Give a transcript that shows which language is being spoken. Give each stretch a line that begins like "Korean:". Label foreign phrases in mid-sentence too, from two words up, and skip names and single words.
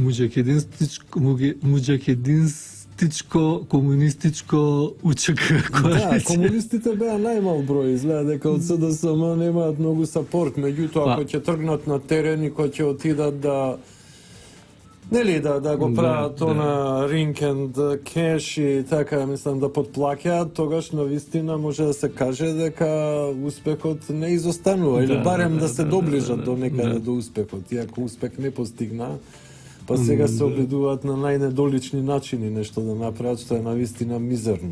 Macedonian: Муџахединско комунистичко УЧК коалиција. Да, комунистите беа најмал број, изгледа дека од СДСМ немаат многу сапорт, меѓутоа кои ќе тргнат на терен и кои ќе отидат Нели да го прават Да, она
English: ring and cash
Macedonian: и така, мислам да подплаќаат, тогаш навистина може да се каже дека успехот не изостанува или барем да се доближат до некаде до успехот, иако успех не постигна. Па сега се обидуваат на најнедолични начини нешто да направат, што е навистина мизерно.